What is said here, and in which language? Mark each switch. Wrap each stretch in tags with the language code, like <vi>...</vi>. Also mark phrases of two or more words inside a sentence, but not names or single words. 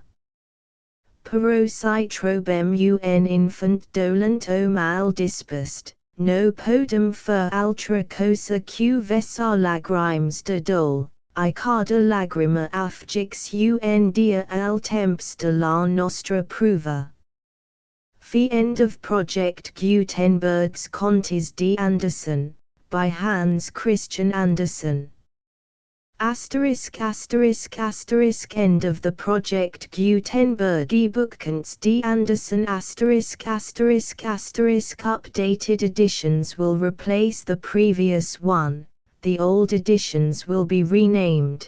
<ca>Però si trobem un infant dolent o mal dispost, no podem fer altra cosa que vessar lagrimes de dol, I cada lagrima afgix un dia el temps de la nostra pruva.</ca> <en>End of Project Gutenberg's Contes de Andersen, by Hans Christian Andersen. End of the Project Gutenberg ebook Contes de Andersen ***** updated editions will replace the previous one, the old editions will be renamed.</en>